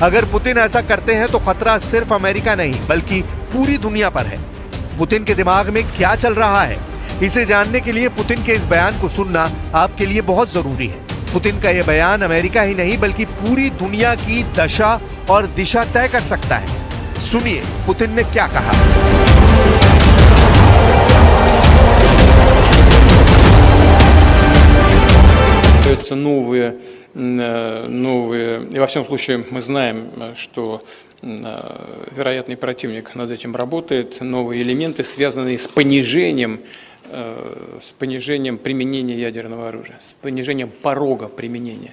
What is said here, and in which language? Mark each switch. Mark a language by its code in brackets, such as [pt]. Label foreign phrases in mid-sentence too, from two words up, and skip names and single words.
[hi] अगर पुतिन ऐसा करते हैं तो खतरा सिर्फ अमेरिका नहीं बल्कि पूरी दुनिया पर है। पुतिन के दिमाग में क्या चल रहा है, इसे जानने के लिए पुतिन के इस बयान को सुनना आपके लिए बहुत जरूरी है। पुतिन का यह बयान अमेरिका ही नहीं बल्कि पूरी दुनिया की दशा और दिशा तय कर सकता है। सुनिए पुतिन ने क्या कहा। [ru] Новые, и во всяком случае мы знаем, что вероятный противник над этим работает, новые элементы, связанные с понижением применения ядерного оружия, с понижением порога применения.